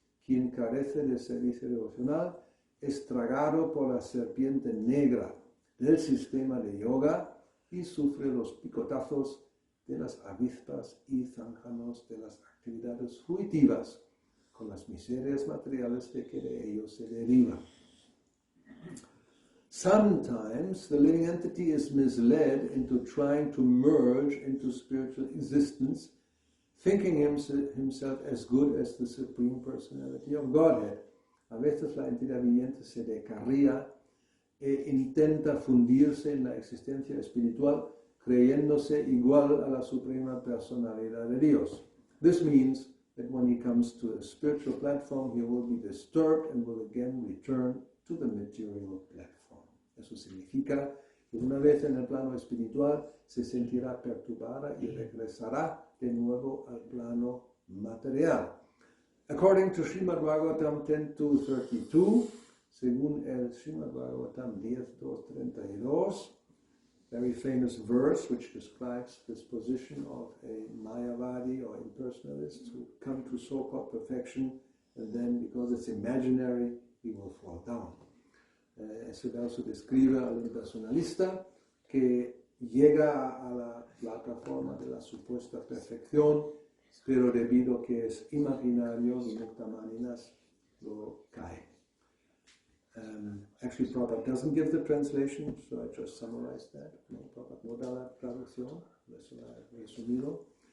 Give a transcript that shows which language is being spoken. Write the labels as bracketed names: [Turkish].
[Spanish] Quien carece de servicio devocional es tragado por la serpiente negra del sistema de yoga y sufre los picotazos de las avispas y zánganos de las actividades fruitivas, con las miserias materiales de que de ellos se deriva. [English] Sometimes the living entity is misled into trying to merge into spiritual existence, thinking himself as good as the Supreme Personality of Godhead. [Spanish] A veces la entidad viviente se descarría e intenta fundirse en la existencia espiritual, creyéndose igual a la Suprema Personalidad de Dios. [English] This means that when he comes to a spiritual platform, he will be disturbed and will again return to the material platform. [Spanish] Eso significa que una vez en el plano espiritual se sentirá perturbada y regresará de nuevo al plano material. [English] According to Srimad Bhagavatam 10.2.32, [Spanish] según el Srimad Bhagavatam 10.2.32, [English] very famous verse which describes this position of a Mayavadi or impersonalist who come to so-called perfection, and then because it's imaginary, he will fall down. [Spanish] Ese verso describe al impersonalista que llega a la plataforma de la supuesta perfección, pero debido a que es imaginario, Vimuktamaninas lo cae. [English] Actually, Prabhupada doesn't give the translation, so I just summarized that. [Spanish] No, Prabhupada no da la traducción, eso la he resumido.